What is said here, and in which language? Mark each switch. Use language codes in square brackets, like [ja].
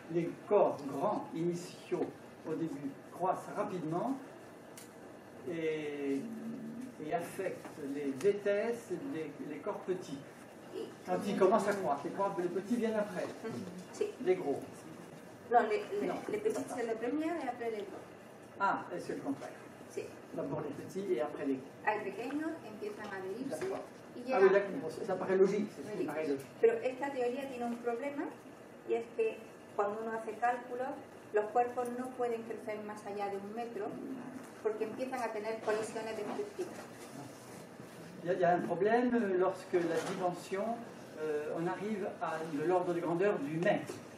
[fr] Les corps grands initiaux au début croissent rapidement et affectent les vitesses des corps petits. Quand ils commencent à croître, les petits viennent après, les gros. Non, les petits c'est le premier et après les gros. Ah, c'est le contraire. [es] Sí. [fr] D'abord les petits et après les gros. [es] Hay pequeños, empiezan a adherirse y Ah llegan... [fr] oui, d'accord, ça paraît logique, c'est paraît logique. [es] Pero esta teoría tiene un problema y es que cuando uno hace cálculos, los cuerpos no pueden crecer más allá de 1 metro porque empiezan a tener colisiones destructivas. [fr] Il y a un problème lorsque la dimension, on arrive à de l'ordre de grandeur du mètre.